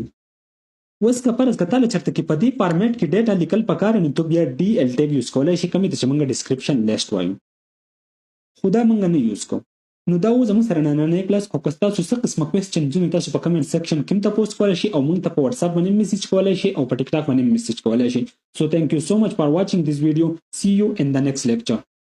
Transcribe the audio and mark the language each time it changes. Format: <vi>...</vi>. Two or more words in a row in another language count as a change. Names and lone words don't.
<ps>اوس که فرض کته چرته کې په دې فارمیټ کې ډیټا لیکل پکار نو ته بیا</ps> <en>DL tag use</en> <ps>کولای شي کومې چې موږ</ps> <en>description list</en> <ps>وایو خو دا موږ نه یوز کوو. نو دا و زموږ سره نننی کلاس او که ستاسو څه قسمه کوېسچنزونه تاسو په</ps> <en>comment section</en> <ps>کې هم تپوس کولی شي او موږ ته په واتساپ باندې میسیج کولی شي او په ټیک ټاک باندې میسیج کولی شي.</ps> <en>So thank you so much for watching this video. See you in the next lecture.</en>